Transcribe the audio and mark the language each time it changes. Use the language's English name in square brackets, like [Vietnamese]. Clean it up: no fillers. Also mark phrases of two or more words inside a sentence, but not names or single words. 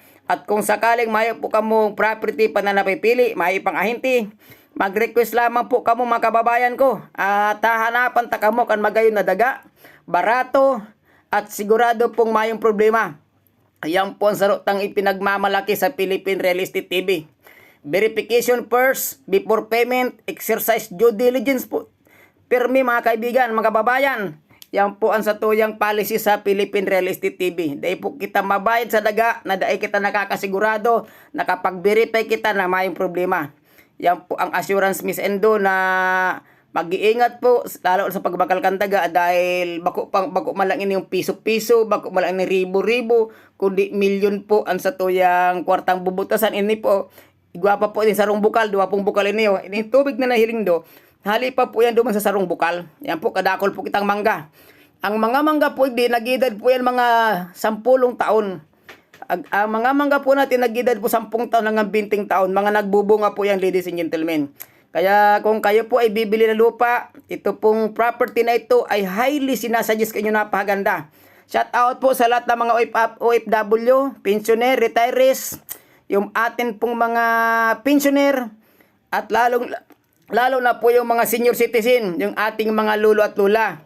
[Bikol] At kung sakaling mayo po kamo property pa na napipili, mayo pang ahinte, mag-request lamang po kamo mga kababayan ko. At hahanapan ta kamo kan magayon na daga, barato, at sigurado pong mayong problema. Ayan po ang sarotang ipinagmamalaki sa Philippine Real Estate TV. [English] Verification first, before payment, exercise due diligence po. [Bikol] Permi mga kaibigan, mga kababayan. Yan po ang satuyang policy sa Philippine Real Estate TV. Dahil po kita mabayad sa daga, na dahil kita nakakasigurado, nakapag-verify kita na mayong problema. Yan po ang assurance Miss Endo na mag-iingat po lalo sa pagbakal kan daga dahil bako man lang ini yung piso-piso, bako man lang ini ribo-ribo, kundi milyon po ang satuyang kwartang bubutasan. Ini po igwapa po din sarong bukal, 2 bukal ini oh. Ini tubig na nahiling do. Hali pa po yan duman sa sarong bukal. Yan po kadakol po kitang mangga. Ang mga mangga po di nagidad po yan mga 10 taon. Ang mga mangga po natin nagidad po 10 taon hanggang 20 taon. Mga nagbubunga po yan, [English] ladies and gentlemen. [Filipino] Kaya kung kayo po ay bibili ng lupa, ito pong property na ito ay highly sinasuggest kanyo, napakaganda. [English] Shout out [Filipino] po sa lahat ng mga OFW, pensioner, retirees, yung atin pong mga pensioner, at lalo na po yung mga [English] senior citizen, [Filipino] yung ating mga lolo at lula.